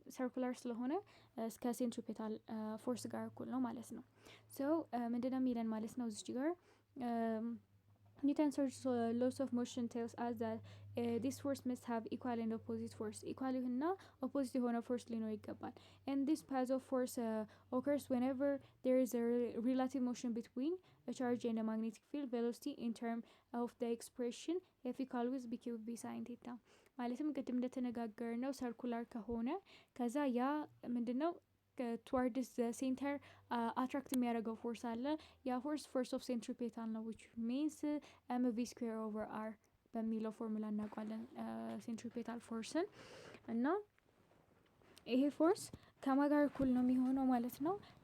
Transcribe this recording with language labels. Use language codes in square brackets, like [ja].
[am] ሰርኩላር ስለሆነ እስከ ሴንትሪፔታል ፎርስ ጋር እኩል ነው ማለት ነው። ሶ ምንድነው የሚለን ማለት ነው እዚህ ጋር [en] Newton's laws of motion tells us that this force must have equal and opposite force. [am] Equal እና opposite የሆነ force ሊኖር ይገባል። [en] And this path of force occurs whenever there is a relative motion between a charge and a magnetic field velocity in terms of the expression F equal with BQ V sin theta. [am] ማለትም ቅድም እንደተነጋገር ነው ሰርኩላር ከሆነ ከዛ ያ ምንድነው [en] towards the center [am] attract የሚያደርገው ፎርስ አለ። ያ ፎርስ ኦፍ ሴንትሪፔታል ነው [en] which means mv square over r [am] በሚለው ፎርሙላ እናውቃለን ሴንትሪፔታል ፎርስን። እና ይሄ ፎርስ ከማጋር እኩል ነው የሚሆነው ማለት ነው